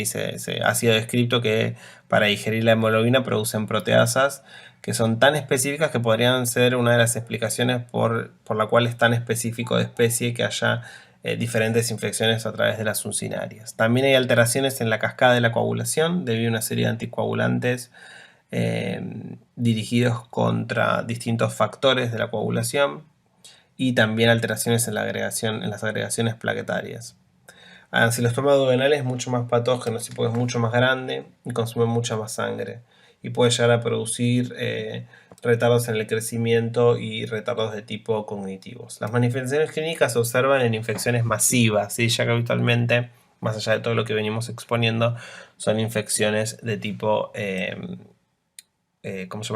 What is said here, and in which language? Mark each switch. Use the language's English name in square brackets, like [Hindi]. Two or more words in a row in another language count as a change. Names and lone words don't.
[Spanish] Ha sido descrito que para digerir la hemoglobina producen proteasas que son tan específicas que podrían ser una de las explicaciones por la cual es tan específico de especie que haya diferentes infecciones a través de las uncinarias. También hay alteraciones en la cascada de la coagulación debido a una serie de anticoagulantes dirigidos contra distintos factores de la coagulación y también alteraciones en las agregaciones plaquetarias. Ancilostoma duodenal es mucho más patógeno, porque es mucho más grande y consume mucha más sangre y puede llegar a producir retardos en el crecimiento y retardos de tipo cognitivos. Las manifestaciones clínicas se observan en infecciones masivas, ¿sí? Ya que habitualmente, más allá de todo lo que venimos exponiendo, son infecciones de tipo, ¿cómo se llama?